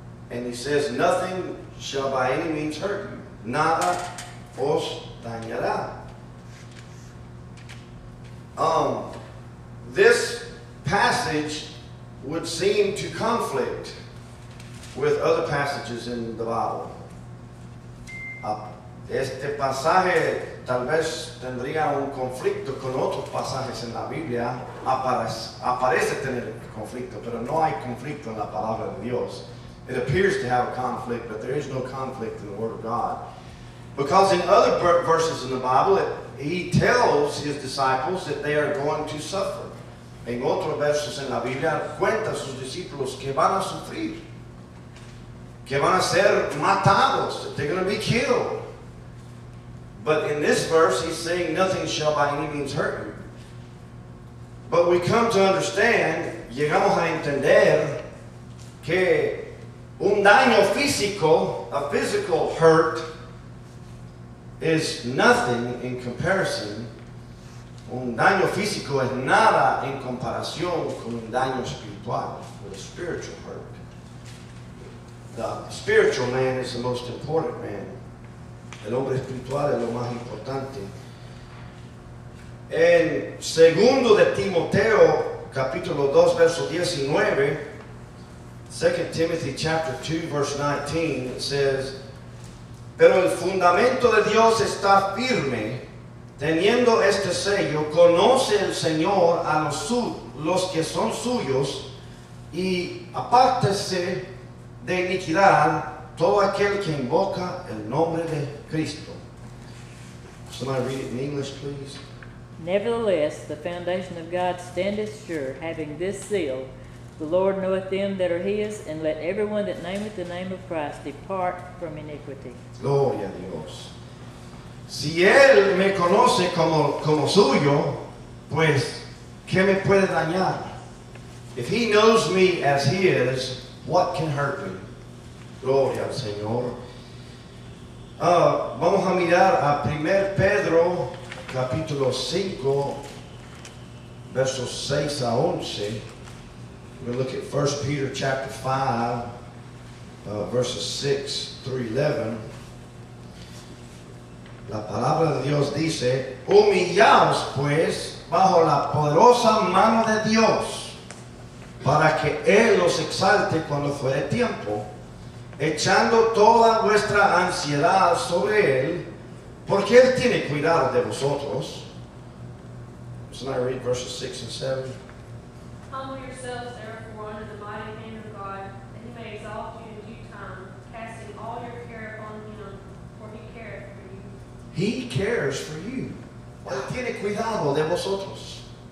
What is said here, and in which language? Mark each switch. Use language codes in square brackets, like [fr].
[en] And he says, nothing shall by any means hurt you. [es] Nada os dañará. [en] This passage would seem to conflict with other passages in the Bible. [es] Este pasaje tal vez tendría un conflicto con otros pasajes en la Biblia. Aparece tener conflicto, pero no hay conflicto en la palabra de Dios. [en] It appears to have a conflict, but there is no conflict in the Word of God. Because in other verses in the Bible, he tells his disciples that they are going to suffer. [es] En otros versos en la Biblia, cuenta a sus discípulos que van a sufrir, que van a ser matados, [en] that they're going to be killed. But in this verse, he's saying nothing shall by any means hurt you. But we come to understand, [es] llegamos a entender que un daño físico, [en] a physical hurt, is nothing in comparison. [es] Un daño físico es nada en comparación con un daño espiritual, [en] with a spiritual hurt. The spiritual man is the most important man. [es] El hombre espiritual es lo más importante. En segundo de Timoteo, capítulo 2, verso 19, [en] 2 Timothy chapter 2, verse 19, it says, [es] pero el fundamento de Dios está firme, teniendo este sello, conoce el Señor a los que son suyos, y apártese de iniquidad todo aquel que invoca el nombre de Cristo. [en] Somebody read it in English, please. Nevertheless, the foundation of God standeth sure, having this seal, the Lord knoweth them that are his, and let everyone that nameth the name of Christ depart from iniquity. [es] Gloria a Dios. Si Él me conoce como suyo, pues, ¿qué me puede dañar? [en] If He knows me as His, what can hurt me? [es] Gloria al Señor. Vamos a mirar a 1 Pedro, capítulo 5, versos 6 a 11. [en] We're going to look at 1 Peter chapter 5, verses 6 through 11. [es] La palabra de Dios dice, humillaos pues bajo la poderosa mano de Dios, para que Él los exalte cuando fuere tiempo, echando toda vuestra ansiedad sobre Él, porque Él tiene cuidado de vosotros. [en] Somebody read verses 6 and 7. Humble yourselves therefore under the mighty hand of God, that He may exalt you in due time, casting all your care upon Him, for He careth for you. He cares for you. [es] Él tiene cuidado de vosotros.